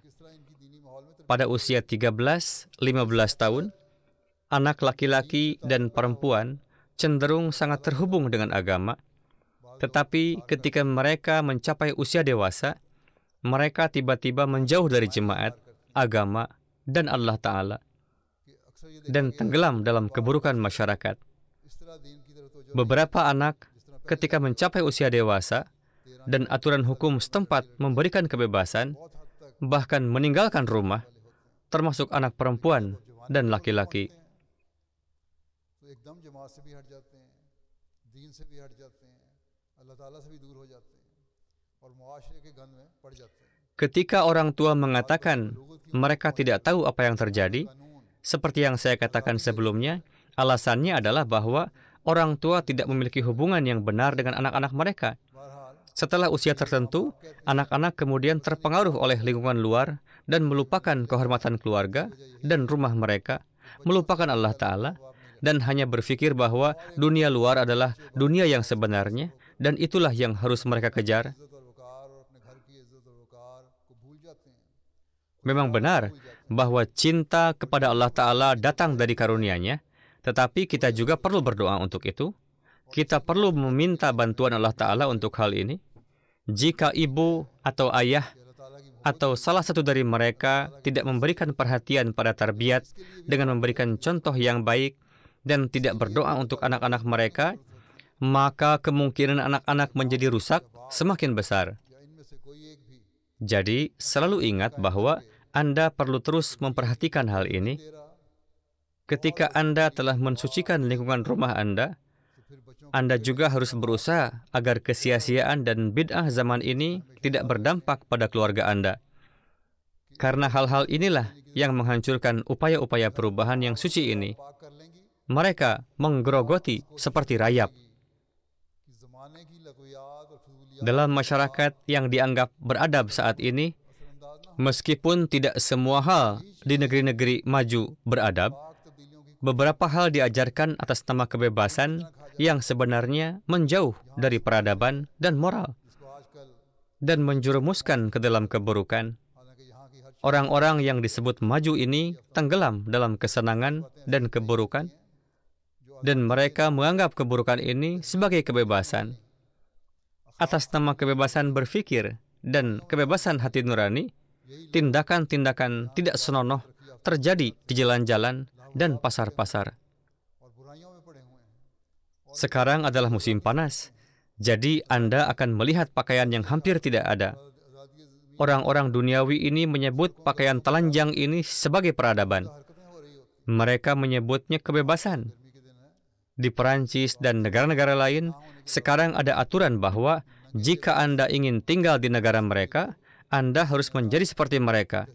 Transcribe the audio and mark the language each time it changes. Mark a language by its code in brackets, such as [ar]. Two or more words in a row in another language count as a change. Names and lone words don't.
[id] Pada usia 13-15 tahun, anak laki-laki dan perempuan cenderung sangat terhubung dengan agama. Tetapi ketika mereka mencapai usia dewasa, mereka tiba-tiba menjauh dari jemaat, agama, dan Allah Ta'ala, [ur] کہ اکثر یہ [id] dan tenggelam dalam keburukan masyarakat. [ur] اس طرح دین کی طرف توجہ [id] Beberapa anak ketika mencapai usia dewasa dan aturan hukum setempat memberikan kebebasan, [ur] بہت حد تک [id] bahkan meninggalkan rumah, termasuk anak perempuan dan laki-laki. [ur] تو ایکدم جماعت سے بھی ہٹ جاتے ہیں، دین سے بھی ہٹ جاتے ہیں، اللہ تعالیٰ سے بھی دور ہو جاتے ہیں اور معاشرے کے گند میں پڑ جاتے ہیں. [id] Ketika orang tua mengatakan mereka tidak tahu apa yang terjadi, seperti yang saya katakan sebelumnya, alasannya adalah bahwa orang tua tidak memiliki hubungan yang benar dengan anak-anak mereka. [ur] बहरहाल [id] Setelah usia tertentu, anak-anak kemudian terpengaruh oleh lingkungan luar dan melupakan kehormatan keluarga dan rumah mereka, melupakan Allah Ta'ala, dan hanya berpikir bahwa dunia luar adalah dunia yang sebenarnya, dan itulah yang harus mereka kejar. [ur] عزت اور وقار اور اپنے گھر کی عزت اور وقار کو بھول جاتے ہیں. [id] Memang benar bahwa cinta kepada Allah Ta'ala datang dari karunia-Nya, tetapi kita juga perlu berdoa untuk itu. Kita perlu meminta bantuan Allah Ta'ala untuk hal ini. Jika ibu atau ayah [ur] اللہ تعالیٰ کی [id] atau salah satu dari mereka tidak memberikan perhatian pada tarbiyat dengan memberikan contoh yang baik dan tidak berdoa untuk anak-anak mereka, maka kemungkinan anak-anak menjadi rusak semakin besar. [ur] یا ان میں سے کوئی ایک بھی [id] Jadi, selalu ingat bahwa Anda perlu terus memperhatikan hal ini. [ur] तेरा [id] Ketika Anda telah mensucikan lingkungan rumah Anda, [ur] تو پھر بچوں [id] Anda juga harus berusaha agar kesia-siaan dan bid'ah zaman ini tidak berdampak pada keluarga Anda. Karena hal-hal inilah yang menghancurkan upaya-upaya perubahan yang suci ini. [ur] پاک کر لیں گی [id] Mereka menggerogoti seperti rayap. [ur] کہ زمانے کی لغویات اور فضولیات [id] Dalam masyarakat yang dianggap beradab saat ini, [ur] اثرانداز نہ [id] meskipun tidak semua hal di negeri-negeri maju beradab, [ur] پاک تبدیلیوں کی [id] beberapa hal diajarkan atas nama kebebasan yang sebenarnya menjauh dari peradaban dan moral [ur] جس کو آجکل [id] dan menjerumuskan ke dalam keburukan. [ur] حالانکہ یہاں کی ہر [id] Orang-orang yang disebut maju ini tenggelam dalam kesenangan dan keburukan, dan mereka menganggap keburukan ini sebagai kebebasan. Atas nama kebebasan berpikir dan kebebasan hati nurani, tindakan-tindakan tidak senonoh terjadi di jalan-jalan dan pasar-pasar. [ur] اور برائیوں میں پڑے ہوئے ہیں. [id] Sekarang adalah musim panas, jadi Anda akan melihat pakaian yang hampir tidak ada. [ur] آزادی زمین [id] Orang-orang duniawi ini menyebut pakaian telanjang ini sebagai peradaban. [ur] حرکتیں ہو رہی ہوتی [id] Mereka menyebutnya kebebasan. [ur] گرمی کے دن ہے [id] Di Perancis dan negara-negara lain, sekarang ada aturan bahwa jika Anda ingin tinggal di negara mereka, Anda harus menjadi seperti mereka.